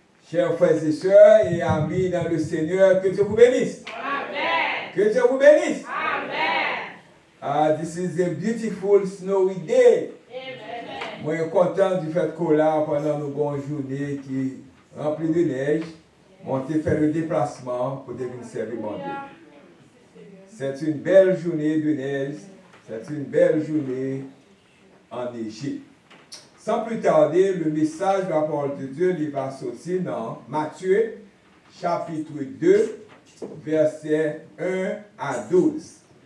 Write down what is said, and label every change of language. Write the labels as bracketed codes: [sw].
[fr] Chers frères et sœurs et amis dans le Seigneur, que Dieu vous bénisse. Amen. Que Dieu vous bénisse. Amen. [en] This is a beautiful snowy day. Amen. [fr] Moi, je suis content du fait qu'on là pendant nos bonnes journées qui remplie de neige. On a fait le déplacement pour venir servir mon Dieu. C'est une belle journée de neige. C'est une belle journée enneigée. Sans plus tarder, le message de la parole de Dieu il va sortir dans Matthieu, chapitre 2, versets 1 à 12.